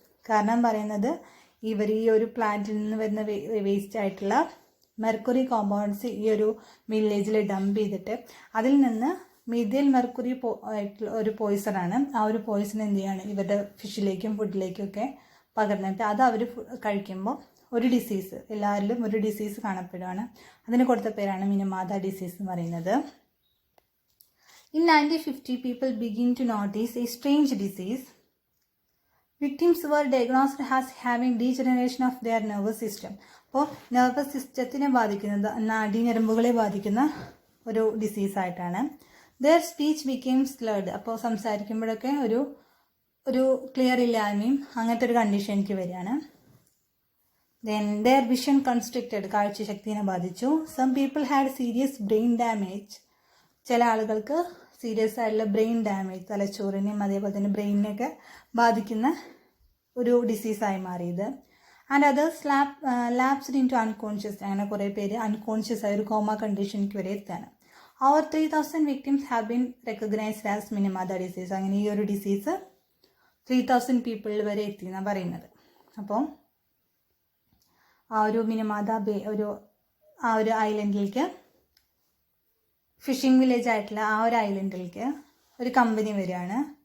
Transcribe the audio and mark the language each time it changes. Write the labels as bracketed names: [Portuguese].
[Malayalam] കാരണം പറയുന്നത് ഇവർ ഈ ഒരു പ്ലാന്റിൽ നിന്ന് വരുന്ന വേസ്റ്റ് ആയിട്ടുള്ള മെർക്കുറി കോമ്പൗണ്ട്സ് ഈ ഒരു വില്ലേജിൽ ഡംപ് ചെയ്തിട്ട് അതിൽ നിന്ന് മീഥൈൽ മെർക്കുറി ആയിട്ടുള്ള ഒരു പോയിസണാണ്. ആ ഒരു പോയിസൺ എന്ത് ചെയ്യാണ് ഇവരുടെ ഫിഷിലേക്കും ഫുഡിലേക്കും ഒക്കെ പകർന്നിട്ട് അത് അവർ കഴിക്കുമ്പോൾ ഒരു ഡിസീസ്, എല്ലാവരിലും ഒരു ഡിസീസ് കാണപ്പെടുകയാണ്. അതിന് കൊടുത്ത പേരാണ് മിനിമാത ഡിസീസ് എന്ന് പറയുന്നത്. [English] In 1950, people begin to notice a strange disease. Victims were diagnosed as having degeneration of their nervous system. [Malayalam] അപ്പോൾ നെർവസ് സിസ്റ്റത്തിനെ ബാധിക്കുന്നത്, നാഡീഞരമ്പുകളെ ബാധിക്കുന്ന ഒരു ഡിസീസായിട്ടാണ്. [English] their speech became slurred. [Malayalam] അപ്പോൾ സംസാരിക്കുമ്പോഴൊക്കെ ഒരു ക്ലിയർ ഇല്ലായ്മയും അങ്ങനത്തെ ഒരു കണ്ടീഷൻ എനിക്ക് വരികയാണ്. [English] then their vision constricted, [Malayalam] കാഴ്ചശക്തിനെ ബാധിച്ചു. [English] some people had serious brain damage. [Malayalam] ചില ആളുകൾക്ക് സീരിയസ് ആയിട്ടുള്ള ബ്രെയിൻ ഡാമേജ്, തലച്ചോറിനെയും അതേപോലെ തന്നെ ബ്രെയിനിനെയൊക്കെ ബാധിക്കുന്ന ഒരു ഡിസീസായി മാറിയത്. [English] And others lapsed into unconscious. [Malayalam] അങ്ങനെ കുറേ പേര് അൺകോൺഷ്യസ് ആയ ഒരു കോമ കണ്ടീഷനിലേക്ക് വരെ എത്താണ്. [English] Over 3,000 victims have been recognized as Minamata disease. [Malayalam] അങ്ങനെ ഈ ഒരു ഡിസീസ് 3,000 പീപ്പിളിൽ വരെ എത്തി എന്നാണ് പറയുന്നത്. അപ്പോൾ ആ ഒരു മിനിമാത ബേ ആ ഒരു ഐലൻഡിലേക്ക്, ഫിഷിംഗ് വില്ലേജ് ആയിട്ടുള്ള ആ ഒരു ഐലൻഡിലേക്ക് ഒരു കമ്പനി വരികയാണ്.